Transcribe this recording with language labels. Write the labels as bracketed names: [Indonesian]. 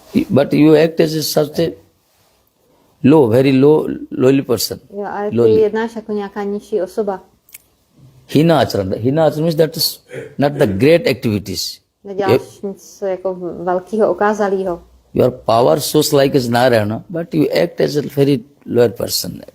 [English] But you act as such a very lowly person. [Czech] jo, ale ty jednáš jako nějaká nižší osoba. [English] Hina acharana means that is not the great activities. [Czech] Neděláš nic jako velkého, okázalého. [English] Your power shows like as Nārāyaṇa, but you act as a very lower person.